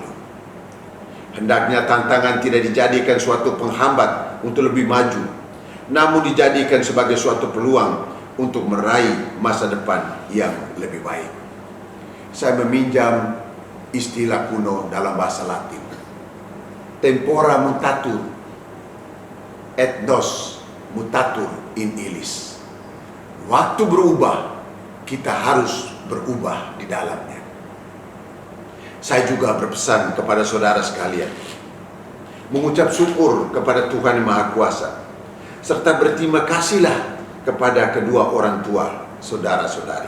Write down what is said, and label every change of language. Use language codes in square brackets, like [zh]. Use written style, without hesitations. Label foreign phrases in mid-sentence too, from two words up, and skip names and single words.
[id] Hendaknya tantangan tidak dijadikan suatu penghambat untuk lebih maju, namun dijadikan sebagai suatu peluang untuk meraih masa depan yang lebih baik. Saya meminjam istilah kuno dalam bahasa Latin. [la] Tempora mutatur, et nos mutatur in illis. [id] Waktu berubah, kita harus berubah di dalamnya. Saya juga berpesan kepada saudara sekalian, mengucap syukur kepada Tuhan Yang Maha Kuasa, serta berterima kasihlah kepada kedua orang tua saudara-saudari.